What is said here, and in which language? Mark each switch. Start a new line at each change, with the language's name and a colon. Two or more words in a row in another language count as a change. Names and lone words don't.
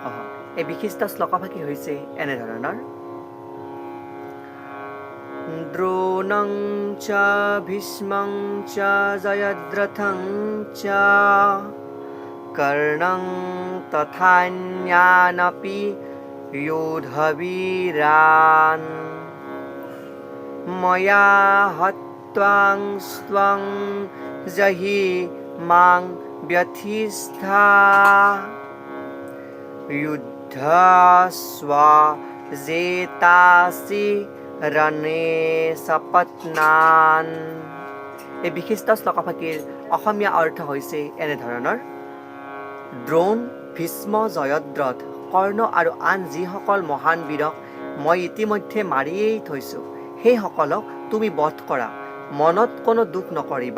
Assamese: এই বিশিষ্ট শ্লোকভাগী হৈছে এনেধৰণৰ:
Sanskrit: द्रोणं च भीष्मं च जयद्रथं च कर्णं तथान्यानपि योधवीरान् मया हत्वां स्वं जहि मां व्यथिष्ठा युद्धस्व जेतासि रणे सपत्नान्।
Assamese: এই বিশিষ্ট শ্লোকভাগীৰ অসমীয়া অৰ্থ হৈছে এনেধৰণৰ: দ্ৰোণ, ভীষ্ম, জয়দ্ৰথ, কৰ্ণ আৰু আন যিসকল মহান বীৰক মই ইতিমধ্যে মাৰিয়েই থৈছোঁ, সেইসকলক তুমি বধ কৰা, মনত কোনো দুখ নকৰিবা।